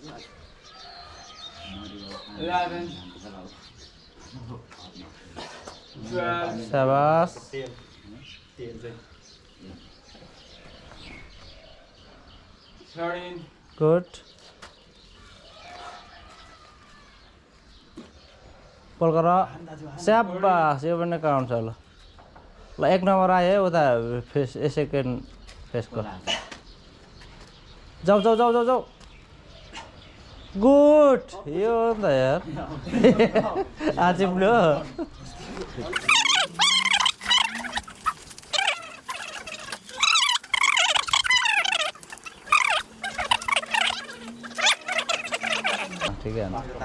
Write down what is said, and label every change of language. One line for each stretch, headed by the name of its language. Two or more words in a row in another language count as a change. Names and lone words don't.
Hindi: 11 12. Sabas. 13. Good. Pull करो.
Nepali: Sabas.
Hindi: ये बने काउंट चलो.
Nepali: ल एक नंबर आयो उता फेस सेकेन्ड फेसको. जाऊ जाऊ जाऊ जाऊ जाऊ. गुड. यो हो नि त यार. आचिप्ल्यो. ठिकै हो.